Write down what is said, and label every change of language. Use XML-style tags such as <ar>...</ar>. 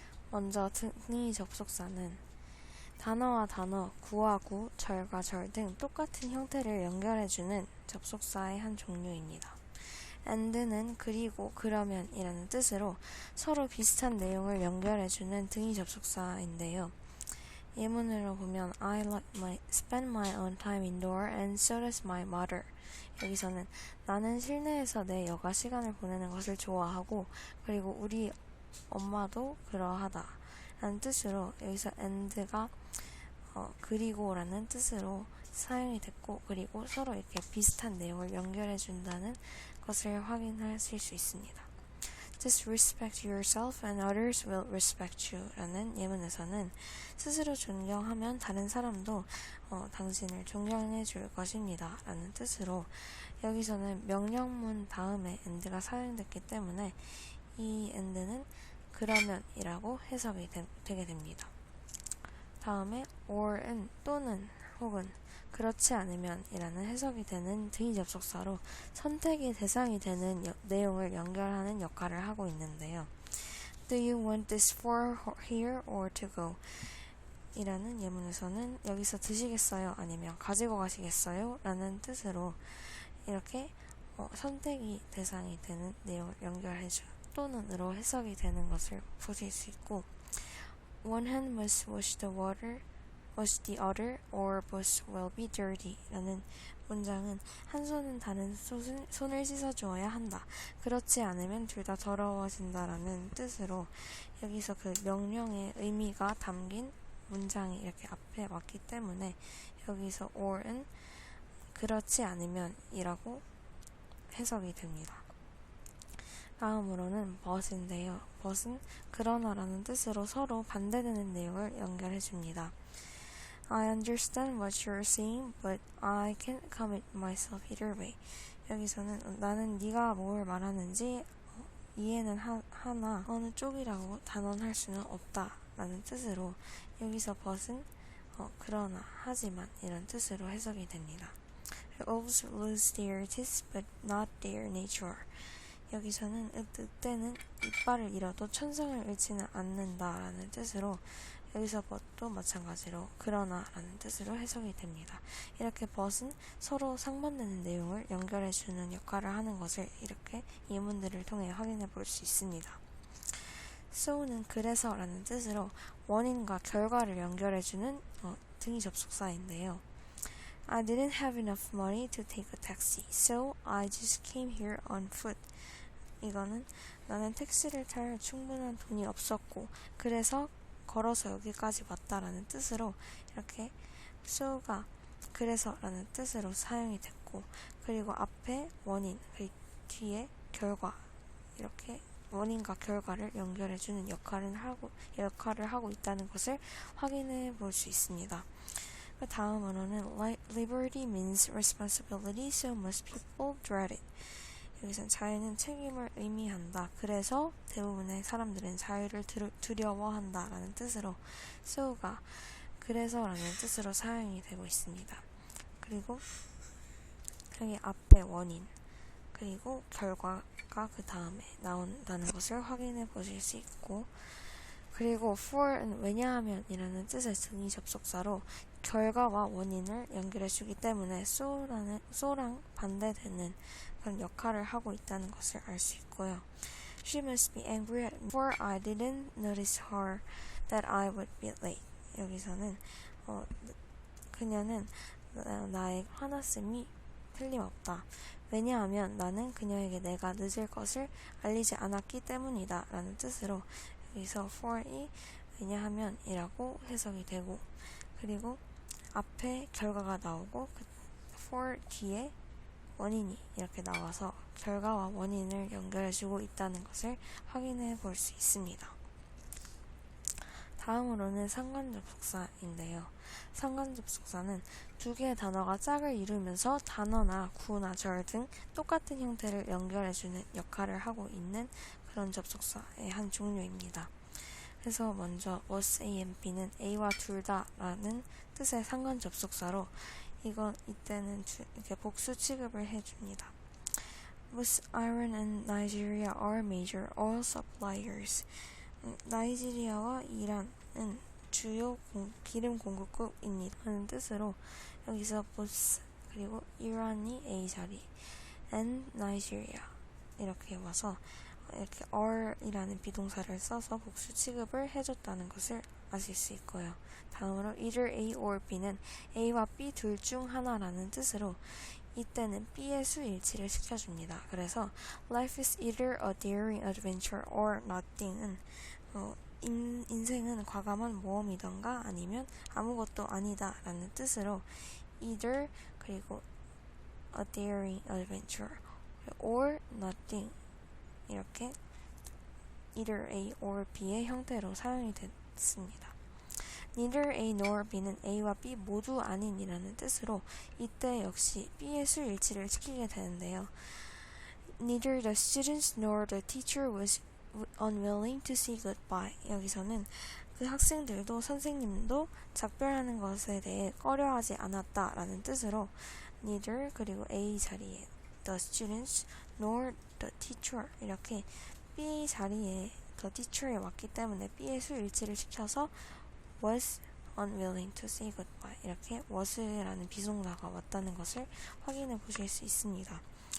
<ko>먼저 등위 접속사는 단어와 단어, 구와 구, 절과 절 등 똑같은 형태를 연결해주는 접속사의 한 종류입니다. and는 그리고 그러면 이라는 뜻으로 서로 비슷한 내용을 연결해주는 등위 접속사인데요. 예문으로 보면</ko> <en>I spend my own time indoor and so does my mother.</en> <ko>여기서는 나는 실내에서 내 여가 시간을 보내는 것을 좋아하고 그리고 우리 엄마도 그러하다 라는 뜻으로 여기서 and가 그리고라는 뜻으로 사용이 됐고 그리고 서로 이렇게 비슷한 내용을 연결해 준다는 것을 확인하실 수 있습니다.</ko> <en>Just respect yourself and others will respect you</en> <ko>라는 예문에서는 스스로 존경하면 다른 사람도 당신을 존경해 줄 것입니다 라는 뜻으로 여기서는 명령문 다음에 and가 사용됐기 때문에 이 and는 그러면 이라고 해석이 되게 됩니다. 다음에 or은 또는 혹은 그렇지 않으면 이라는 해석이 되는 등위 접속사로 선택의 대상이 되는 내용을 연결하는 역할을 하고 있는데요.</ko> <en>Do you want this for here or to go?</en> <ko>이라는 예문에서는 여기서 드시겠어요? 아니면 가지고 가시겠어요? 라는 뜻으로 이렇게 선택이 대상이 되는 내용을 연결해줘 또는으로 해석이 되는 것을 보실 수 있고</ko> <en>One hand must wash the other, or both will be dirty.</en> <ko>라는 문장은 한 손은 다른 손을 씻어주어야 한다. 그렇지 않으면 둘 다 더러워진다. 라는 뜻으로 여기서 그 명령의 의미가 담긴 문장이 이렇게 앞에 왔기 때문에 여기서 or은 그렇지 않으면 이라고 해석이 됩니다. 다음으로는 but인데요. but은 그러나라는 뜻으로 서로 반대되는 내용을 연결해줍니다.</ko> <en>I understand what you're saying, but I can't commit myself either way.</en> <ko>여기서는 나는 네가 뭘 말하는지 이해는 하나 어느 쪽이라고 단언할 수는 없다 라는 뜻으로 여기서 but은 그러나 하지만 이런 뜻으로 해석이 됩니다.</ko> <en>Wolves lose their teeth, but not their nature.</en> <ko>여기서는 늑대는 이빨을 잃어도 천성을 잃지는 않는다라는 뜻으로 여기서 but도 마찬가지로 그러나 라는 뜻으로 해석이 됩니다. 이렇게 but은 서로 상반되는 내용을 연결해주는 역할을 하는 것을 이렇게 예문들을 통해 확인해 볼 수 있습니다. so는 그래서 라는 뜻으로 원인과 결과를 연결해주는 등위 접속사인데요.</ko> <en>I didn't have enough money to take a taxi, so I just came here on foot.</en> <ko>이거는 나는 택시를 탈 충분한 돈이 없었고 그래서 걸어서 여기까지 왔다라는 뜻으로 이렇게 so가 그래서 라는 뜻으로 사용이 됐고 그리고 앞에 원인 그리고 뒤에 결과 이렇게 원인과 결과를 연결해주는 역할을 하고 있다는 것을 확인해 볼 수 있습니다. 그 다음으로는</ko> <en>liberty means responsibility, so most people dread it.</en> <ko>여기서 자유는 책임을 의미한다. 그래서 대부분의 사람들은 자유를 두려워한다 라는 뜻으로 so가 그래서 라는 뜻으로 사용이 되고 있습니다. 그리고 여기 앞에 원인 그리고 결과가 그 다음에 나온다는 것을 확인해 보실 수 있고 그리고 for은 왜냐하면 이라는 뜻의 등위 접속사로 결과와 원인을 연결해주기 때문에 so랑 반대되는 그런 역할을 하고 있다는 것을 알 수 있고요.</ko> <en>She must be angry at me for I didn't notice her that I would be late.</en> <ko>여기서는 그녀는 나의 화났음이 틀림없다. 왜냐하면 나는 그녀에게 내가 늦을 것을 알리지 않았기 때문이다 라는 뜻으로 여기서 for이 왜냐하면 이라고 해석이 되고 그리고 앞에 결과가 나오고 그 for 뒤에 원인이 이렇게 나와서 결과와 원인을 연결해주고 있다는 것을 확인해 볼 수 있습니다. 다음으로는 상관접속사인데요. 상관접속사는 두 개의 단어가 짝을 이루면서 단어나 구나 절 등 똑같은 형태를 연결해주는 역할을 하고 있는 그런 접속사의 한 종류입니다. 그래서 먼저 was A and B는 A와 둘 다라는 뜻의 상관 접속사로 이때는 이렇게 복수 취급을 해줍니다.</ko> <en>Was Iran and Nigeria are major oil suppliers.</en> <ko>나이지리아와 이란은 주요 기름 공급국입니다. 하는 뜻으로 여기서 was 그리고 이란이 A 자리 and Nigeria 이렇게 와서 이렇게 are이라는 비동사를 써서 복수 취급을 해줬다는 것을 아실 수 있고요. 다음으로 either A or B는 A와 B 둘 중 하나라는 뜻으로 이때는 B의 수일치를 시켜줍니다.</ko> <en>그래서 life is either a daring adventure or nothing</en> <ko>은 인생은 과감한 모험이던가 아니면 아무것도 아니다 라는 뜻으로</ko> <en>either 그리고 a daring adventure or nothing 이렇게 either A or B</en> <ko>의 형태로 사용이 됐습니다. Neither A nor B는 A와 B 모두 아닌이라는 뜻으로 이때 역시 B의 수일치를 시키게 되는데요.</ko> <en>Neither the students nor the teacher was unwilling to say goodbye.</en> <ko>여기서는 그 학생들도 선생님도 작별하는 것에 대해 꺼려하지 않았다라는 뜻으로 neither 그리고 A 자리에</ko> <en>the students nor the teacher</en> <ko>이렇게 B 자리에 the teacher에 왔기 때문에 B의 수일치를 시켜서</ko> <en>was unwilling to say goodbye</en> <ko>이렇게 was라는 비동사가 왔다는 것을 확인해 보실 수 있습니다.</ko>